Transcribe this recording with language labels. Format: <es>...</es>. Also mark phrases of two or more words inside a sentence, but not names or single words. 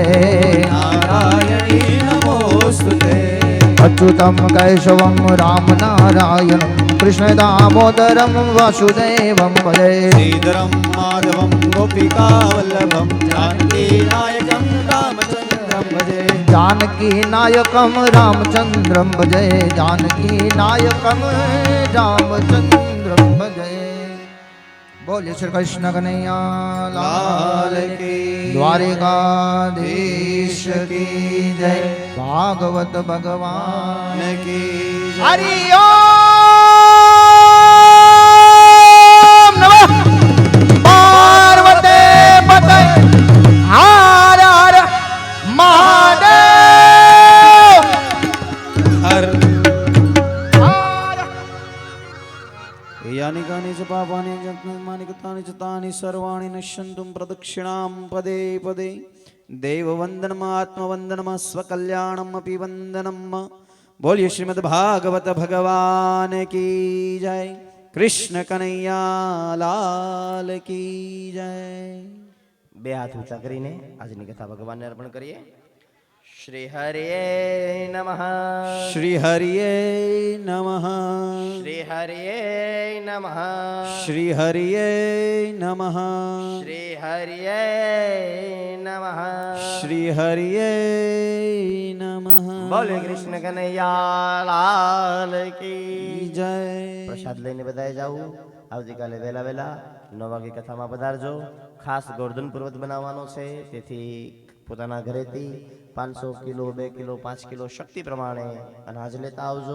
<sa>નારાયણી નમોસ્તુતે અચ્યુતમ કૈશવમ રામ નારાયણમ કૃષ્ણ દામોદરમ વાસુદેવમ ભજે શ્રીધરમ માધવમ ગોપિકા વલ્લભમ જાનકી નાયકમ રામચંદ્રમ ભજે जानकी नायकम रामचंद्रम भजे जानकी नायकम रामचंद्रम भजे</sa> <hi>बोलिए श्री कृष्ण कन्हैया लाल की द्वारिकाधीश की जय भागवत भगवान की हरि ओम नमः पार्वते पते हर हर महादेव हर हर यानि कानि च पापानि जन्मानि कृतानि च तानि सर्वाणि नश्यन्तुं प्रदक्षिणां पदे पदे देववन्दनम् आत्मवन्दनम् स्वकल्याणम् अपि वन्दनम् बोलिए श्रीमद् भागवत भगवान की जय कृष्ण कन्हैया लाल की जय</hi> <gu>બે હાથ ઊંચા કરીને આજની કથા ભગવાનને અર્પણ કરીએ.</gu> <sa>શ્રી હરિ નમઃ. श्री हरिये नमः શ્રી હરિ નમઃ. श्री हरिये नमः શ્રી હરિ નમઃ. श्री हरिये नमः</sa> <hi>बोले कृष्ण कन्हैया लाल की जय</hi> <gu>પ્રસાદ લઈને બધાએ જાવું. આવતીકાલે વહેલા વહેલા 9 વાગે કથામાં પધારજો. ખાસ ગોર્ધન પર્વત બનાવવાનો છે, તેથી પોતાના ઘરેથી 500 કિલો 2 કિલો 5 કિલો શક્તિ પ્રમાણે અનાજ લેતા આવજો.</gu>